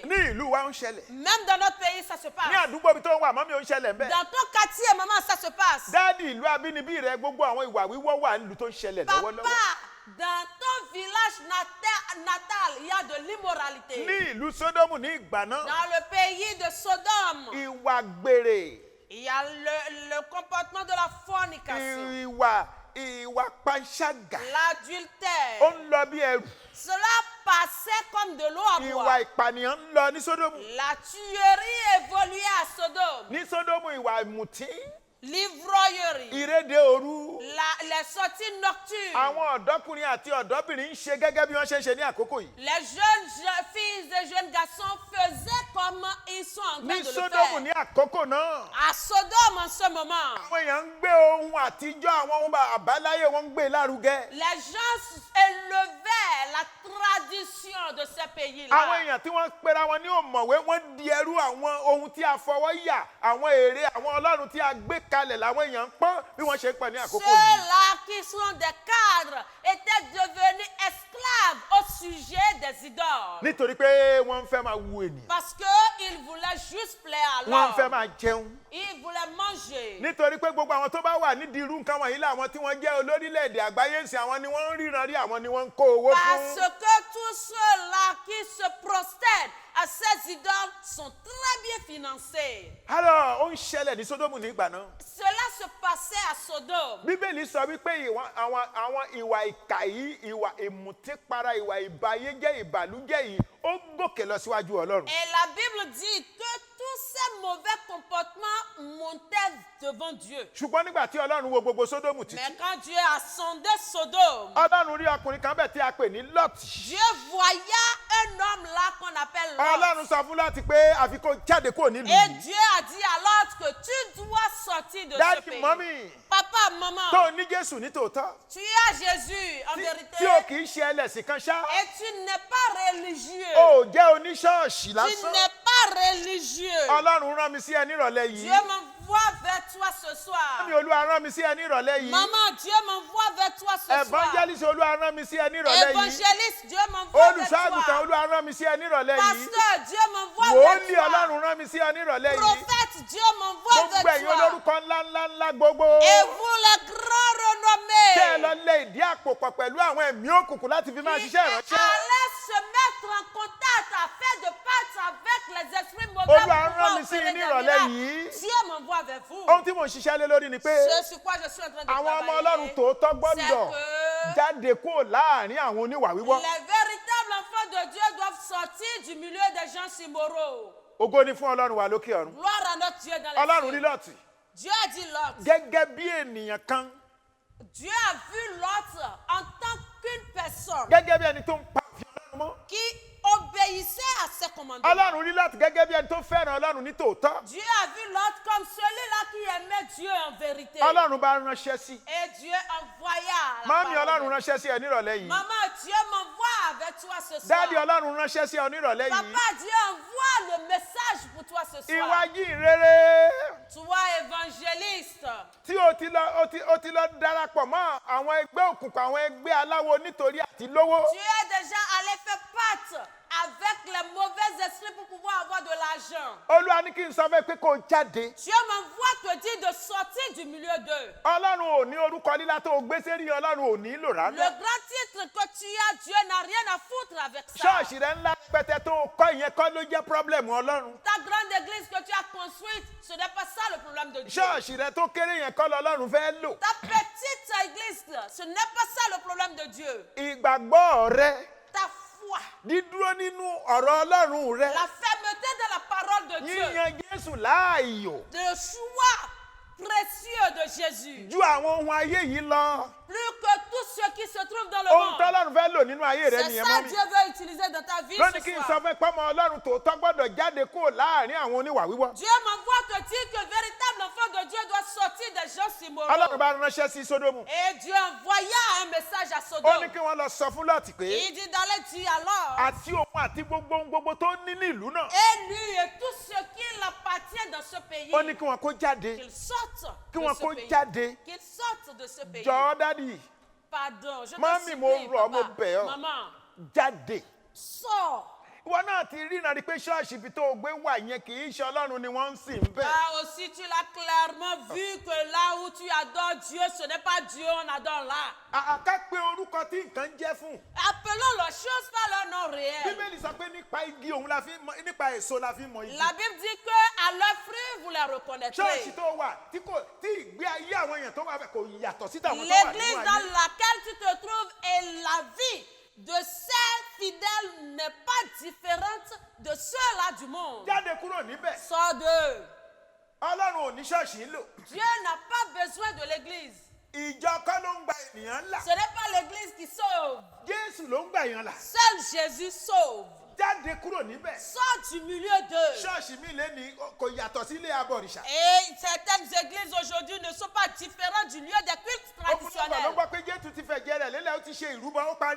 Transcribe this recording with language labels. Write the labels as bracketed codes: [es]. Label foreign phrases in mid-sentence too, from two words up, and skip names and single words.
[yo] Ní ìlú wa ń ṣẹlẹ̀. [fr] Même dans notre pays, ça se [yo] Ní [fr] passe. [yo] àdúgbò ibi tó ń wà mọ́mí ò ń ṣẹlẹ̀ ń bẹ. [fr] Dans ton quartier, maman, ça se passe. [yo] Dáàdì ìlú abínibí rẹ gbogbo àwọn ìwà wíwọ́ wà nílùú tó ń ṣẹlẹ̀ lọ́wọ́lọ́wọ́. [fr] Papa, dans ton village natal, il y a de l'immoralité. [yo] Ní ìlú Sódómù ní ìgbà náà, [fr] Dans le pays de Sodome, [yo] ìwà gbèrè, [fr] il y a le comportement de la fornication, [yo] ìwà panṣágà, ó [fr] l'adultère. [yo] ń lọ bí ẹrù. [fr] Cela passait comme de l'eau à [yo] Ìwà [fr] boire. [yo] ìpànìyàn ń lọ ní Sódómù. [fr] La tuerie évoluait à Sodome. [yo] Ní Sódómù ìwà ìmùtí, [fr] L'ivrognerie, [yo] ìrédè òru. [fr] les sorties nocturnes. [yo] Àwọn ọ̀dọ́kùnrin àti ọ̀dọ́bìnrin ń ṣe gẹ́gẹ́ bí wọ́n ṣe ń ṣe ní àkókò yìí. [fr] Les jeunes filles et jeunes garçons faisaient comme ils sont en train [yo] Ní [fr] de le [yo] Sódómù [fr] faire. [yo] ní àkókò náà, [fr] À Sodome en ce moment, [yo] àwọn èèyàn ń gbé ohun àtijọ́ àwọn ohun àbáláyé wọn ń gbé lárugẹ. [fr] les gens élevaient la tradition de ces [yo] Àwọn [fr] pays-là. [yo] èèyàn tí wọ́n pera wọn ní òmọ̀wé wọ́n di ẹrú àwọn ohun tí a fọwọ́ yà, àwọn ère àwọn Ọlọ́run tí a gbé kalẹ̀ làwọn èèyàn ń pọ́n bí wọ́n ṣe ń pọ̀ ní àkókò yìí. [fr] Ceux-là qui sont des cadres étaient devenus esclaves au sujet des idoles. [yo] Nítorí pé wọ́n ń fẹ́ máa wu ènìyàn, [fr] Parce qu'ils voulaient juste plaire à [yo] wọ́n ń fẹ́ [fr] l'homme. [yo] máa jẹun. [fr] Ils voulaient manger. [yo] Nítorí pé gbogbo àwọn tó bá wà nídìí irú nǹkan wọ̀nyí làwọn tí wọ́n jẹ́ olórílẹ̀-èdè àgbáyé ń sìn, àwọn ni wọ́n ń ríran rí, àwọn ni wọ́n ń kó owó [fr] Parce [yo] fún. [fr] que tous ceux-là qui se prosternent à ces idoles sont très bien financés. Alors, [yo] ó ń ṣẹlẹ̀ ní Sódómù nígbà náà. [fr] Cela se passait à Sodome. [yo] Bíbélì sọ wípé àwọn ìwà ìkà yìí, ìwà ìmùtípara, ìwà ìbàyéjẹ́, ìbàlújẹ́ yìí, ó gòkè lọ síwájú Ọlọ́run. [fr] Et la Bible dit que tous ces mauvais comportements montaient devant Dieu. [yo] Ṣùgbọ́n nígbà tí Ọlọ́run wo gbogbo Sódómù títí, [fr] Mais quand Dieu a sondé Sodome, [yo] Ọlọ́run rí ọkùnrin kan bẹ̀ tí a pè ní Lọ́ọ̀tì. [fr] Dieu voyait un homme là qu'on appelle Lot. [yo] Ọlọ́run sọ fún Lọ́ọ̀tì pé àfi kó jáde kúrò nílùú [fr] Et [yo] yìí. [fr] Dieu a dit à Lot que tu dois sortir de ce [yo] Dáàdì [fr] pays. [yo] mọ́mì [fr] Papa, [yo] tó [fr] maman, [yo] ní Jésù ní tòótọ́, [fr] tu as Jésus en vérité. [yo] tí o kì í ṣe ẹlẹ́sìn kan ṣá, [fr] Et tu n'es pas religieux. [yo] o ò jẹ́ oníṣọ́ọ̀ṣì [fr] Tu [yo] lásán. [fr] n'es pas religieux. [yo] Ọlọ́run rán mi sí ẹ nírọ̀lẹ́ [fr] Dieu [yo] yìí. [fr] m'envoie vers toi ce soir. [yo] Mọ́mì Olúwa rán mi sí ẹ nírọ̀lẹ́ yìí. [fr] Maman, Dieu m'envoie vers toi ce soir. [yo] Evangelist Olúwa rán mi sí ẹ nírọ̀lẹ́ yìí. [fr] Évangéliste, Dieu m'envoie vers [yo] Olùṣọ́-àgùntàn [fr] toi. [yo] Olúwa rán mi sí ẹ nírọ̀lẹ́ yìí. [fr] Pasteur, Dieu m'envoie vers [yo] Wòólì [fr] toi. [yo] Ọlọ́run rán mi sí ẹ nírọ̀lẹ́ yìí. [fr] Prophète, Dieu m'envoie [yo] Gbogbo [fr] vers [yo] ẹ̀yin [fr] toi. [yo] olórúkọ ńláńlá gbogbo. [fr] Et vous les grands [yo] Tẹ́ ẹ lọ [fr] renommés, [yo] lé ìdí àpò pọ̀ pẹ̀lú àwọn ẹ̀mí òkùnkùn láti fi máa [fr] qui [yo] ṣiṣẹ́ ìránṣẹ́. [fr] allaient se mettre en contact afin de battre avec les esprits mauvais [yo] Olúwa [fr] pour [yo] rán [fr] pouvoir [yo] mi sí [fr] opérer [yo] ní [fr] des [yo] ìrọ̀lẹ́ [fr] miracles. [yo] yìí. [fr] Dieu m'envoie vers vous. [yo] Ohun tí mò ń ṣiṣẹ́ lé lórí ni pé [fr] Ce sur quoi je suis en train de [yo] àwọn ọmọ Ọlọ́run [fr] travailler, [yo] tòótọ́ gbọ́dọ̀ [fr] c'est que [yo] jáde kúrò láàrin àwọn oníwà wíwọ́. [fr] les véritables enfants de Dieu doivent sortir du milieu des gens immoraux. [yo] Ògo ni fún Ọlọ́run wa lókè ọ̀run. [fr] Gloire à notre Dieu dans les [yo] Ọlọ́run rí [fr] cieux. [yo] Lọ́ọ̀tì [fr] Dieu a dit Lot. [yo] gẹ́gẹ́ bí ènìyàn kan, [fr] Dieu a vu Lot en tant qu'une personne [yo] gẹ́gẹ́ bí ẹni tó ń pa òfin Ọlọ́run mọ́. [fr] qui obéissait à ses commandements. [yo] Ọlọ́run rí Lọ́ọ̀tì gẹ́gẹ́ bí ẹni tó fẹ́ràn Ọlọ́run ní tòótọ́. [fr] Dieu a vu Lot comme celui-là qui aimait Dieu en vérité. [yo] Ọlọ́run bá ránṣẹ́ sí. [fr] Et Dieu envoya la [yo] Mọ́mí [fr] parole [yo] Ọlọ́run [fr] de- [yo] ránṣẹ́ sí ẹ nírọ̀lẹ́ yìí. [fr] Maman, Dieu m'envoie avec toi ce [yo] Dáàdi [fr] soir. [yo] Ọlọ́run ránṣẹ́ sí ọ nírọ̀lẹ́ yìí. [fr] Papa Dieu envoie le message pour toi ce soir. [yo] Ìwà rere [fr] Toi évangéliste. [yo] tí o ti lọ darapọ̀ mọ́ àwọn ẹgbẹ́ òkùnkùn, àwọn ẹgbẹ́ aláwo nítorí àti lówó. [fr] Tu es déjà allé faire pâte avec les mauvais esprits pour pouvoir avoir de l'argent. [yo] Olúwa ní kí n sọ fẹ́ pé kó o jáde. [fr] Dieu m'envoie te dire de sortir du milieu d'eux. [yo] Ọlọ́run ò ní orúkọ lílá tó o gbé sérí, Ọlọ́run ò nílò [fr] Le [yo] rárá. [fr] grand titre que tu as, Dieu n'a rien à foutre avec ça. [yo] Ṣọ́ọ̀ṣì rẹ̀ ńlá pẹtẹ tó o kọ́ ìyẹn kọ́ ló jẹ́ pọ́blẹ́mù Ọlọ́run. [fr] Ta grande église que tu as construite, ce n'est pas ça le problème de Dieu. [yo] Ṣọ́ọ̀ṣì rẹ̀ tó kéré yẹn kọ́ lọ́lọ́run fẹ́ lò. [fr] Ta petite église, ce n'est pas ça le problème de Dieu. [yo] Ìgbàgbọ́ rẹ, [fr] Ta foi, [yo] dídúró nínú ọ̀rọ̀ Ọlọ́run rẹ, [fr] la fermeté de la parole de Dieu, [yo] yíyan Jésù láàyò [fr] le choix précieux de Jésus, [yo] ju àwọn ohun ayé yìí lọ. [fr] plus que tout ce qui se trouve dans le [yo] Ohun [fr] monde. [yo] tọ́lọ́run fẹ́ lò nínú ayé rẹ [fr] C'est [yo] nìyẹn [fr] ça [yo] mọ́ [fr] que [yo] mi. [fr] Dieu veut utiliser dans ta vie [yo] Lónìí [fr] ce [yo] kí n sọ [fr] soir. [yo] fẹ́ pọ́mọ Ọlọ́run tòótọ́ gbọ́dọ̀ jáde kúrò láàrin àwọn oníwà wíwọ́. [fr] Dieu m'envoie te dire que le véritable enfant de Dieu doit sortir des gens immoraux. [yo] Ọlọ́run bá ránṣẹ́ sí Sódómù. [fr] Et Dieu envoya un message à [yo] Ó ní [fr] Sodome. [yo] kí wọ́n lọ sọ fún Lọ́ọ̀tì pé [fr] Il dit d'aller dire alors, [yo] àti òun àti gbogbo tó ní ní ìlú náà. [fr] et lui et tout ce qui appartient dans ce pays, [yo] Ó ní kí wọ́n kó jáde. [fr] qu'ils sortent [yo] Kí [fr] de [yo] wọ́n [fr] ce [yo] kó [fr] pays. [yo] jáde. [fr] Qu'ils sortent de ce pays. [yo] Jọ̀ọ́ dádì, [fr] Pardon, je te [yo] Mami, mo [fr] supplie, [yo] rọ̀, mo [fr] papa. [yo] bẹ̀ ọ́. [fr] Maman, [yo] jáde. [fr] sors. [yo] Ìwọ náà ti rí ìrìnàrí pé ṣọ́ọ̀ṣì ibi tó o gbé wà yẹn kì í ṣe Ọlọ́run ni wọ́n ń sìn bẹ́ẹ̀. [fr] Là aussi, tu l'as clairement vu que là où tu adores Dieu, ce n'est pas Dieu, on adore là. [yo] Àká pé orúkọ tí nǹkan jẹ́ fún. [fr] Appelons les choses par leur nom réel. [yo] Bíbélì sọ pé nípa igi òun la fi mọ, nípa èso la fi mọ igi. [fr] La Bible dit que à leurs fruits, vous les reconnaîtrez. [yo] Ṣọ́ọ̀ṣì tó wà tí ìgbé ayé àwọn èèyàn tó wà bẹ̀ kò yàtọ̀ sí tàwọn tó wà [fr] L'église [yo] nínú [fr] dans [yo] ayé. [fr] laquelle tu te trouves et la vie de ces fidèles n'est pas différente de ceux-là du monde. [yo] Jáde kúrò níbẹ̀. [fr] Sors d'eux. [yo] Ọlọ́run ò ní ṣọ́ọ̀ṣì ń lò. [fr] Dieu n'a pas besoin de l'église. [yo] Ìjọ kọ́ ló ń gba ènìyàn là. [fr] Ce n'est pas l'église qui sauve. [yo] Jésù ló ń gbà yàn là. [fr] Seul Jésus sauve. [yo] Jáde kúrò níbẹ̀. [fr] Sors du milieu d'eux. [yo] Ṣọ́ọ̀ṣì mi lé ní kò yàtọ̀ sí ilé abọ̀rìṣà. [fr] Et certaines églises aujourd'hui ne sont pas différentes du lieu des cultes [yo] Ọ̀pọ̀lọpọ̀ ló [fr] traditionnels. [yo] gbọ́ pé Jésù ti fẹ̀jẹ̀ rẹ̀ lélẹ̀ ó ti ṣe ìrúbọ ó parí.